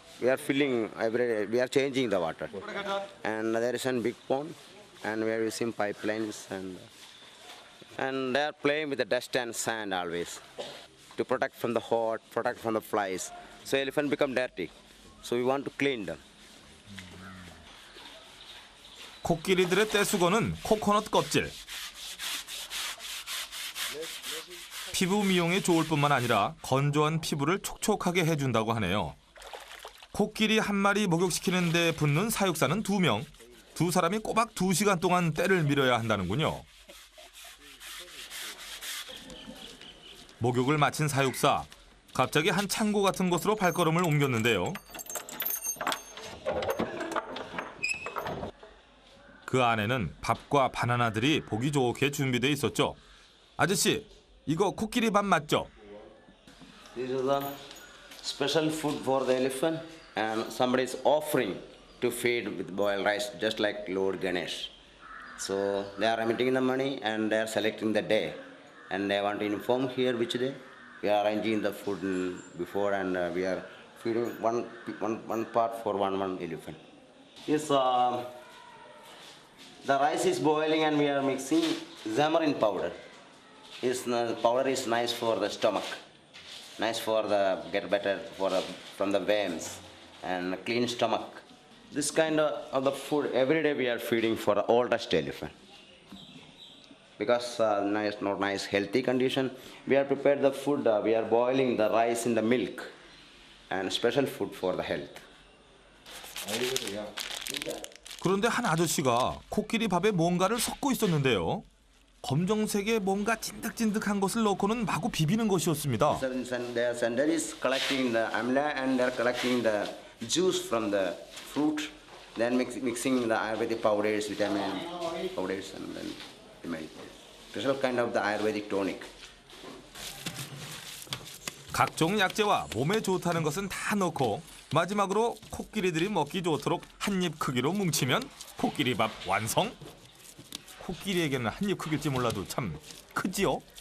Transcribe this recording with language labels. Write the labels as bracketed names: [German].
[English] We are filling every day. We are changing the water, and there is one big pond, and we are using pipelines, and they are playing with the dust and sand always to protect from the hot, protect from the flies. So elephant become dirty. So we want to clean them. [Korean] 코끼리들의 떼수건은 코코넛 껍질. 피부 미용에 좋을 뿐만 아니라 건조한 피부를 촉촉하게 해준다고 하네요. 코끼리 한 마리 목욕시키는 데 붙는 사육사는 2명. 두 사람이 꼬박 2시간 동안 떼를 밀어야 한다는군요. 목욕을 마친 사육사. 갑자기 한 창고 같은 곳으로 발걸음을 옮겼는데요. 그 안에는 밥과 바나나들이 보기 좋게 준비돼 있었죠. 아저씨, 이거 코끼리 밥 맞죠? [English] This is the special food for the elephant, and somebody is offering to feed with boiled rice, just like Lord Ganesh. So they are remitting the money and they are selecting the day, and they want to inform here which day. We are arranging the food before, and we are feeding one part for one elephant. Yes, the rice is boiling, and we are mixing Xamarin powder. Powder is nice for the stomach, nice for the get better from the veins and clean stomach. This kind of the food every day we are feeding for the oldest elephant. Because not nice healthy condition, we are prepared the food. We are boiling the rice in the milk, and special food for the health. [Korean] 그런데 한 아저씨가 코끼리 밥에 뭔가를 섞고 있었는데요. 검정색의 뭔가 찐득찐득한 것을 넣고는 마구 비비는 것이었습니다. [English] Their center is collecting the amla and they're collecting the juice from the fruit, then mixing the Ayurvedic powders, vitamin powders, and then they make special kind of the Ayurvedic tonic. [Korean] 각종 약재와 몸에 좋다는 것은 다 넣고 마지막으로 코끼리들이 먹기 좋도록 한 입 크기로 뭉치면 코끼리밥 완성. 코끼리에게는 한 입 크기일지 몰라도 참 크지요.